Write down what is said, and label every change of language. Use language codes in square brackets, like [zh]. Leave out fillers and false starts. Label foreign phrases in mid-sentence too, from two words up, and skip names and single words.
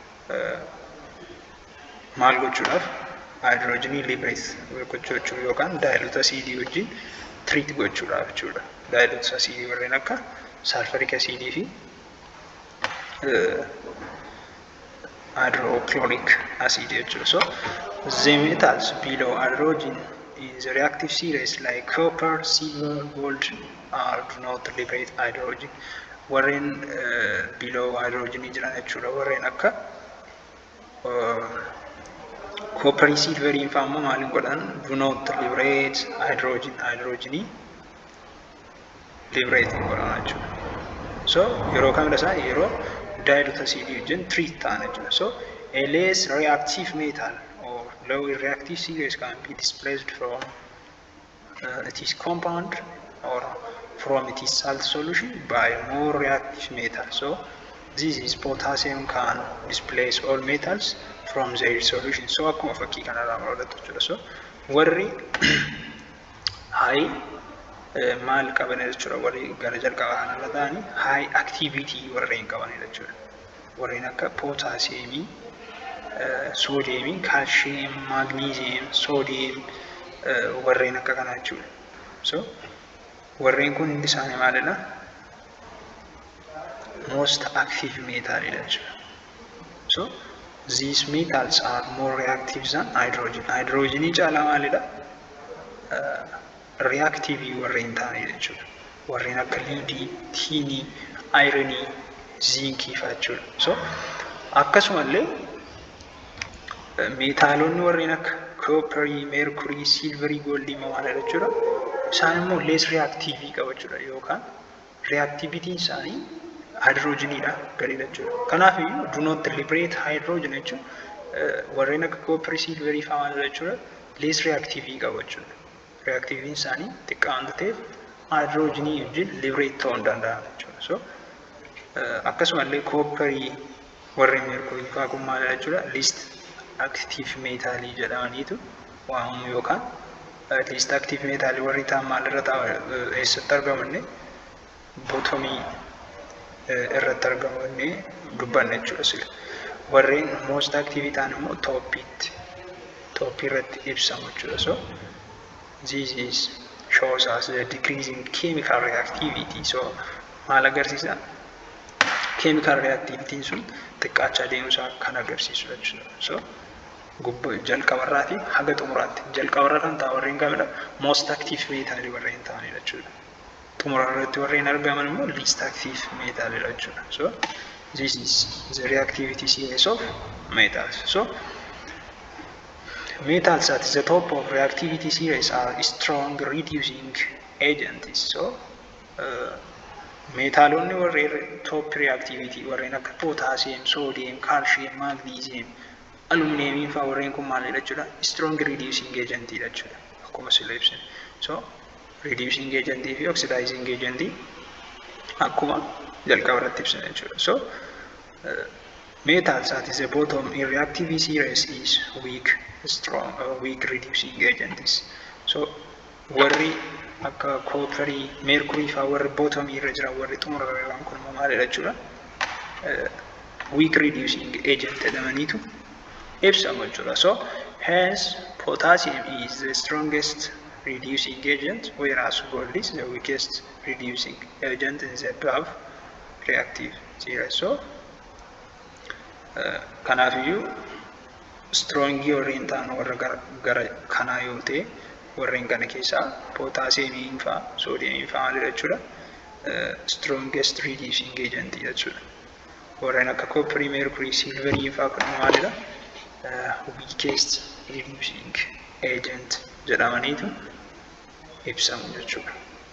[om] Maal gochuudhaaf? Hydrogenii liberate gochuu yookaan [en] dilute acid [om] wajjin treat gochuudhaaf jechuudha. [en] Dilute acid [om] warreen akka [en] sulfuric acid [om] fi [en] hydrochloric acid [om] jechuudha. [en] So the metals below hydrogen in the reactive series like copper, silver, gold do not liberate hydrogen. [om] Warreen [en] below hydrogen [om] jiran jechuudha. Warreen akka Copper silver infammo maalin godhan [en] do not liberate hydrogen liberate [om] godhan jechuudha. So yeroo kamidha isaa yeroo [en] dilute acid [om] wajjin treat ta'an jechuudha. [en] So a less reactive metal or low reactive series can be displaced from its compound or from its salt solution by more reactive metal. So this is potassium can displace all metals from their solution. [om] So akkuma fakkii kanarraa mul'atu jechuudha. So warri high maal qaban jechuudha, warri gara jalqaba kanarra ta'anii [en] high activity [om] warreen qabanidha jechuudha. Warreen akka potassium, sodium, calcium, magnesium, sodium warreen akka kana jechuudha. So warreen kun hundi isaanii maalidha? [en] Most active metal jechuudha. So these metals are more reactive than hydrogen. [om] Hydrogen caalaa maalidha? Reactive warreen ta'anii jechuudha. Warreen akka lead, tin, iron, zinc fa'aa jechuudha. So akkasumallee metaalonni warreen akka copper, mercury, silver, gold maalidha jechuudha. Isaan immoo [en] less reactive [om] qabu jechuudha, yookaan reactivity isaanii hydrogenidha gadiidha jechuudha. Kanaaf [en] do not liberate hydrogen [om] jechuudha. Warreen akka copper, silver fa'aa maalidha jechuudha, [en] less reactive [om] qabu jechuudha. Reactive isaanii xiqqaa waan ta'eef hydrogenii wajjin liberate ta'uu hin danda'an jechuudha. So akkasumallee copper, warreen mercury fa'aa kun maalidha jechuudha, [en] least active metal [om] jedhamaniitu waamamu, yookaan [en] least active metal [om] warri ta'an maalirra ta'u eessatti argamanne bottomii irratti argamanne dubbanne jechuudha sila. Warreen [en] most active [om] ta'an immoo toppii irratti ibsamu jechuudha. [en] So this is shows us the decreasing chemical reactivity. [om] So maal agarsiisa? [en] Chemical reactivity [om] sun xiqqaachaa deemuusaa kan agarsiisudha jechuudha. So jalqabarraati haga xumuraatti jalqabarra kan ta'an warreen kamidha? [en] Most active metal [om] warreen ta'anidha jechuudha. Xumurarratti warreen argaman immoo [en] least active metal [om] jechuudha. [en] So this is the reactivity series of metals. So metals at the top of reactivity series are strong reducing agents. [om] So metaalonni warreen [en] top reactivity [om] warreen akka potassium, sodium, calcium, magnesium, aluminium fa'aa warreen kun maalidha jechuudha? [en] Strong reducing agent jechuudha. [om] Akkuma sila ibsine. So [en] reducing agent [om] fi [en] oxidizing agent [om] akkuma jalqabarratti ibsine jechuudha. [en] So metals at the bottom in reactivity series is weak reducing agents. [om] So warri akka copper, mercury fa'aa warri bottom irra jiran warri xumurarraan kun maalidha jechuudha? [en] Weak reducing agent [om] jedhamaniitu ibsamu jechuudha. [en] So hence potassium is the strongest reducing agent, whereas gold is the weakest reducing agent in the above reactive series. [om] So kanaafiyyuu strong warreen ta'an warra gara kanaa yoo ta'e warreen kana keessaa potassium fa'aa, sodium fa'aa maalidha jechuudha? [en] Strongest reducing agent jechuudha. [om] Warreen akka copper, mercury, silver fa'aa kun maalidha? [en] Weakest reducing agent [om] jedhamaniitu ibsamu jechuudha.